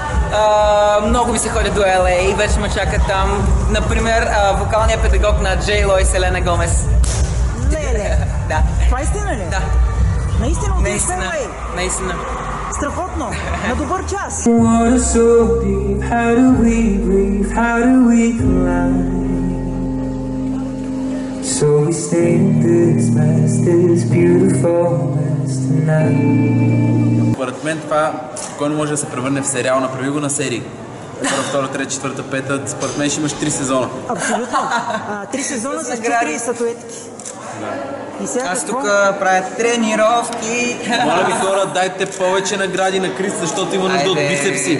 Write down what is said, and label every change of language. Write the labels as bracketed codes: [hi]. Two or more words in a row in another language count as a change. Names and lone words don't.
[bg] Много ми се ходи до LA и вече ме чака там. Например, вокалният педагог на J-Lo и Селена Гомес. Леле! Да. Това истина ли? Да. Наистина отиваш в Наистина. LA? Наистина. Страхотно! На добър час! [en] Water so deep, how do we breathe, how do we collide? So we stay in this mess, this beautiful mess tonight. [bg] Според мен това спокойно може да се превърне в сериал, направи го на серии. Първа, втора, трета, четвърта, пета, според мен ще имаш 3 сезона. Абсолютно! 3 сезона с 4 статуетки. И сега Аз какво? тук правя тренировки. Моля ви хора, дайте повече награди на Крис, защото има нужда от бицепси.